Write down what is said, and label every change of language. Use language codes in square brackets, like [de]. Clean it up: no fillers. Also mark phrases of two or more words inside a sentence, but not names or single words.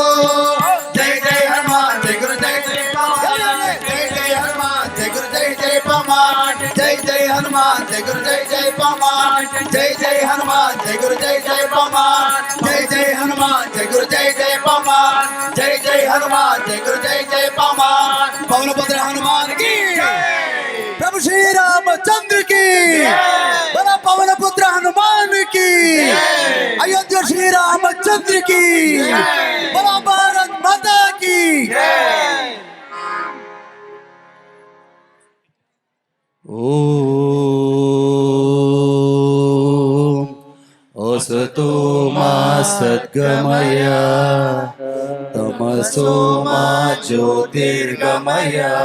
[hi] जय जय हनुमान जय गुरु जय जय पवन जय जय हनुमान जय गुरु जय जय पवन जय जय हनुमान जय गुरु जय जय पवन जय जय हनुमान जय गुरु जय जय पवन जय जय हनुमान जय गुरु जय जय पवन जय जय हनुमान जय गुरु जय जय पवन पवनपुत्र हनुमान की प्रभु श्री रामचंद्र की बड़ा पवन पुत्र हनुमान की अयोध्या श्री रामचंद्र की बड़ा भारत माता की [sa] ओम असतो मा सद्गमय तमसो मा ज्योतिर्गमय